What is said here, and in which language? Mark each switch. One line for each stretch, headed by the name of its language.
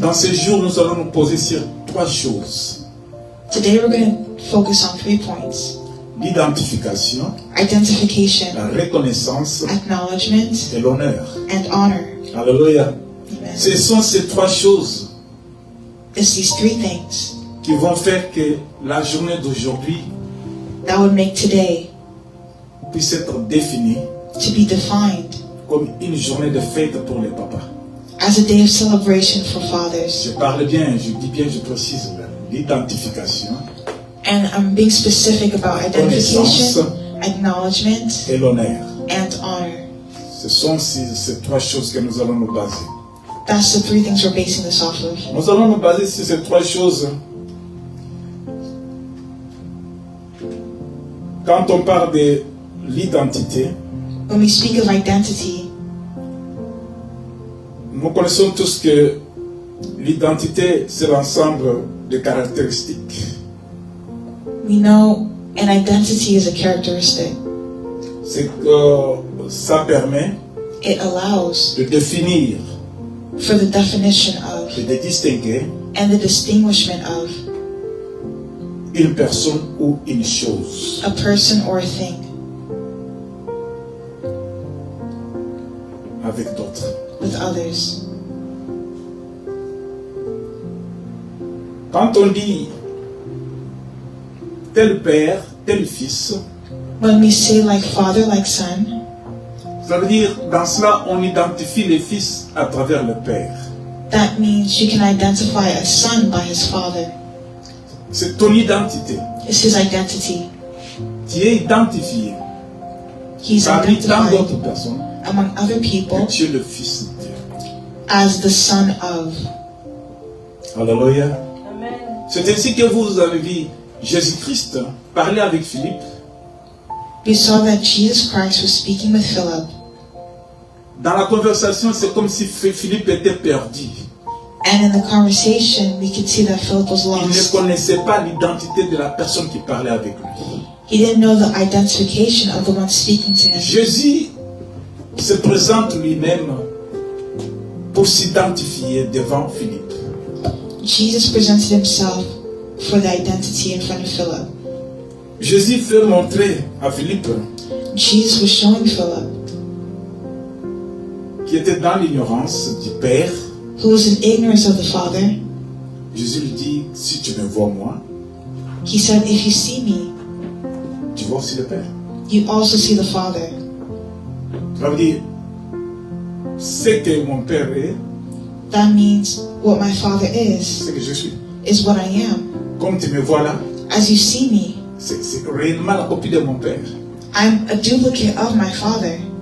French: dans ce jour, nous allons nous poser sur trois choses.
English: today we're going to focus on 3 points.
French: L'identification,
English: Identification,
French: la reconnaissance
English: acknowledgement,
French: et l'honneur.
English: and honor.
French: Alléluia.
English: Amen.
French: Ce sont ces trois choses
English: It's these 3 things
French: qui vont faire que la journée d'aujourd'hui
English: that would make today
French: puisse être définie
English: to be defined
French: comme une journée de fête pour les papas.
English: as a day of celebration for fathers.
French: Je parle bien, je dis bien, je précise l'identification
English: And I'm being specific about identification, acknowledgement,
French: et l'honneur.
English: and honor.
French: Ce sont ces trois choses que nous allons nous baser.
English: That's the 3 things we're basing this off of.
French: Nous allons nous baser sur ces trois choses. Quand on parle de l'identité,
English: When we speak of identity,
French: nous connaissons tous que l'identité, c'est l'ensemble de caractéristiques.
English: We know an identity is a characteristic.
French: C'est que ça permet
English: It allows
French: de définir
English: for the definition of
French: et de distinguer
English: and the distinguishment of
French: une personne ou une chose.
English: a person or a thing
French: Avec d'autres.
English: with others.
French: Quand on dit tel père, tel fils,
English: When we say like father, like son,
French: ça veut dire dans cela on identifie les fils à travers le père.
English: that means you can identify a son by his father.
French: C'est ton identité.
English: It's his identity.
French: Tu es identifié
English: He's
French: parmi tant
English: identified
French: d'autres personnes
English: among other
French: que
English: people
French: tu es le fils de Dieu.
English: as the son of.
French: Alléluia.
English: Amen.
French: C'est ainsi que vous avez vu Jésus-Christ parler avec Philippe.
English: We saw that Jesus Christ was speaking with Philip.
French: Dans la conversation, c'est comme si Philippe était perdu.
English: And in the conversation, we could see that Philip was
French: Il ne
English: lost.
French: connaissait pas l'identité de la personne qui parlait avec lui.
English: He didn't know the identification of the one speaking to him.
French: Jésus se présente lui-même pour s'identifier devant Philippe.
English: Jesus presented himself for the identity in front of Philip.
French: Jésus fait montrer à Philippe,
English: Jesus was showing Philip,
French: qui était dans l'ignorance du Père,
English: who was in ignorance of the Father,
French: Jésus lui dit, si tu me vois moi,
English: he said, if you see me,
French: tu vois aussi le Père.
English: you also see the Father.
French: Ça veut dire, ce que mon Père est,
English: That means what my Father is
French: ce que je suis.
English: what I am.
French: Comme tu me vois là,
English: As you see me,
French: c'est réellement la copie de mon Père.
English: I'm a duplicate of my Father.